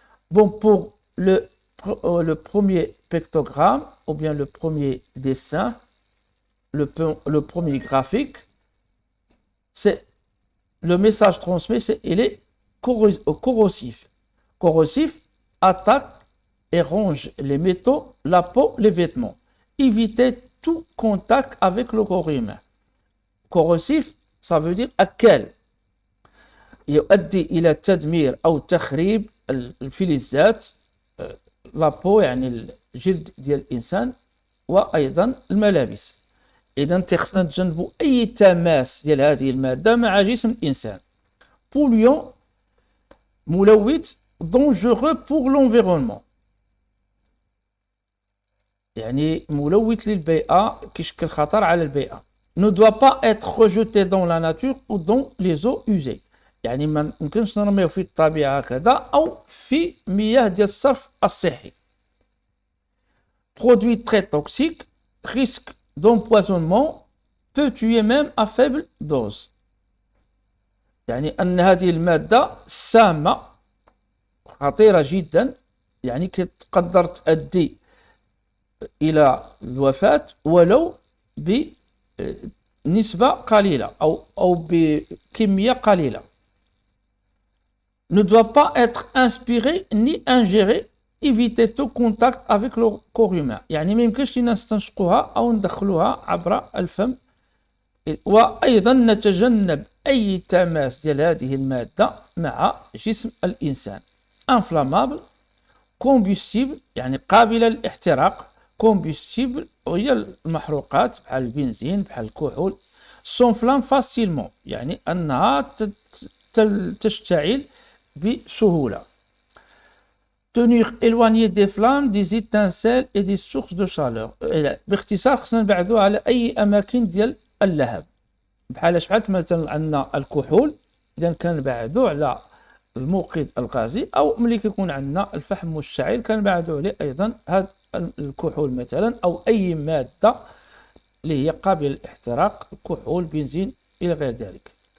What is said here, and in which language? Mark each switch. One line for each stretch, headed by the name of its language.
French: Bon, pour le premier pictogramme, ou bien le premier dessin, le premier graphique, c'est le message transmis, il est corrosif. Corrosif attaque et ronge les métaux, la peau, les vêtements. Évitez tout contact avec le corps humain. Corrosif, ça veut dire أكل.
Arabic: يؤدي إلى تدمير أو تخريب الفلزات، لا بو يعني الجلد ديال الإنسان، وأيضا الملابس. إذا خصنا نتجنبوا أي تماس ديال هذه المادة مع جسم الإنسان. polluant، ملوث،
French: dangereux pour l'environnement،
Arabic: يعني ملوث للبيئة، كيشكل خطر على البيئة.
French: ne doit pas être rejeté dans la nature ou dans les eaux usées،
Arabic: يعني ما يمكنش نرميه في الطبيعة كذا أو في مياه ديال الصرف الصحي.
French: produit très toxique، risque d'empoisonnement، peut tuer même à faible dose.
Arabic: يعني أن هذه المادة سامة خطيرة جدا، يعني تقدر تؤدي إلى الوفاة ولو بنسبة قليلة أو بكمية قليلة.
French: ne doit pas être inspiré ni ingéré. éviter tout contact avec le corps humain،
Arabic: يعني ما يمكنش لنا نستنشقوها أو ندخلوها عبر الفم. وأيضا نتجنب أي تماس ديال هذه المادة مع جسم الإنسان. inflammable، combustible، يعني قابلة للاحتراق. combustible وهي المحروقات بحال البنزين بحال الكحول.
French: s'enflamme facilement،
Arabic: يعني أنها تشتعل بسهولة.
French: tenir éloigné des flammes، des étincelles et des sources de chaleur.
Arabic: باختصار خصنا نبعدو على أي أماكن ديال اللهب، بحال شحال مثلا عندنا الكحول، إذا كنبعدو على الموقد الغازي، أو ملي كيكون عندنا الفحم مشتعل كنبعدو عليه أيضا هذا الكحول مثلا، أو أي مادة اللي هي قابلة للاحتراق، كحول، بنزين إلى غير ذلك.